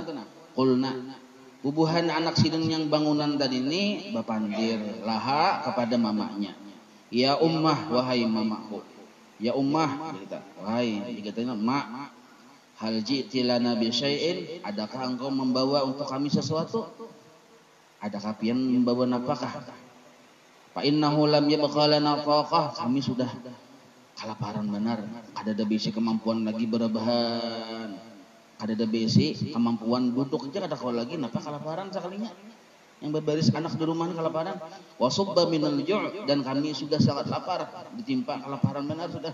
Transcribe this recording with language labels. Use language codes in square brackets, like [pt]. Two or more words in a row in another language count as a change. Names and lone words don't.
[bjn] Qulna, bubuhan anak sidin yang bangunan tadi ini bapandir laha kepada mamanya, [ar] يا أمه, [bjn] wahai mamaku, [ar] يا أمه, [bjn] kita wahai dikatakan mak, [ar] هل جئت لنا بشيء, [bjn] adakah engkau membawa untuk kami sesuatu? Adakah pian membawa napakah? [ar] فإنه لم يبق لنا طاقة, [bjn] kami sudah kelaparan benar, kada ada bisi kemampuan lagi berabahan, kada ada bisi kemampuan duduk aja kada kau lagi, napa kelaparan sekalinya. Yang berbaris anak di rumah kelaparan, [ar] وصب من الجوع', [bjn] dan kami sudah sangat lapar, ditimpa kelaparan benar sudah.